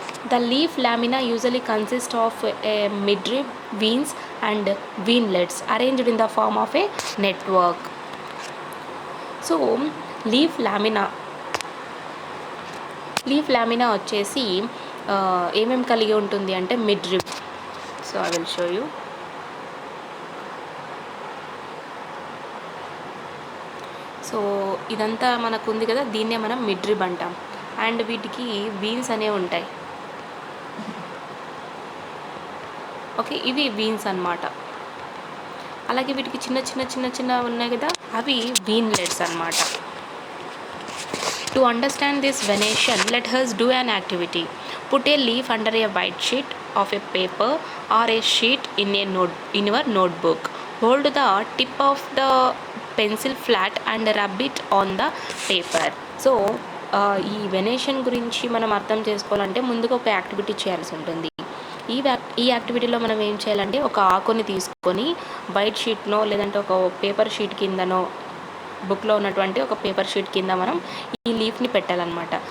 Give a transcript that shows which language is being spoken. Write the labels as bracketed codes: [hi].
[en] The leaf lamina usually consists of a midrib, veins and veinlets arranged in the form of a network. So leaf lamina [te] వచ్చేసి ఏమేమి కలిగి ఉంటుంది అంటే [en] midrib. So I will show you. [te] So ఇదంతా మనకు ఉంది కదా, దీన్నే మనం midrib అంటాం. అండ్ వీటికి వీన్స్ అనేవి ఉంటాయి. ఓకే, ఇవి వీన్స్ అన్నమాట. అలాగే వీటికి చిన్న ఉన్నాయి కదా, అవి వీన్లెట్స్ అన్నమాట. [en] To understand this venation, let us do an activity. Put a leaf under a white sheet of a paper or a sheet in your notebook. Hold the tip of the pencil flat and rub it on the paper. [te] So ఈ venation గురించి మనం అర్థం చేసుకోవాలంటే ముందుగా ఒక activity చేయాల్సి ఉంటుంది. ఈ యాక్టివిటీలో మనం ఏం చేయాలంటే ఒక ఆకుని తీసుకొని వైట్ షీట్నో లేదంటే ఒక పేపర్ షీట్ కిందనో, బుక్లో ఉన్నటువంటి ఒక పేపర్ షీట్ కింద మనం ఈ లీఫ్ని పెట్టాలన్నమాట.